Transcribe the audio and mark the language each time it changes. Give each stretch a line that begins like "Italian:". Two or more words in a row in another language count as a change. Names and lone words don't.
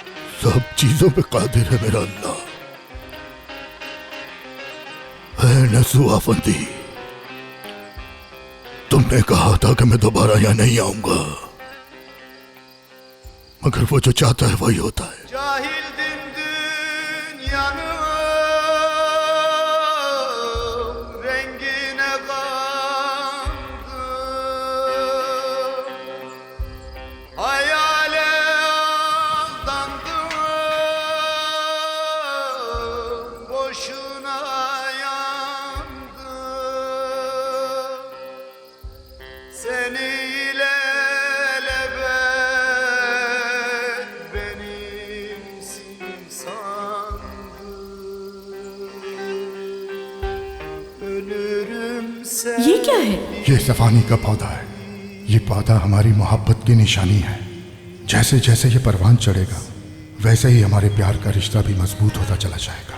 Urdu: سب چیزوں پہ قادر ہے میرا اللہ۔ ہے نسو آفندی، تم نے کہا تھا کہ میں دوبارہ یہاں نہیں آؤں گا، مگر وہ جو چاہتا ہے وہی ہوتا ہے.
Turkish: Cahildim dünyanın rengine kandım, hayale aldandım, boşuna yandım. Seni
Urdu: یہ کیا ہے? یہ سفانی کا پودا ہے. یہ پودا ہماری محبت کی نشانی ہے۔ جیسے جیسے یہ پروان چڑھے گا ویسے ہی ہمارے پیار کا رشتہ بھی مضبوط ہوتا چلا جائے گا.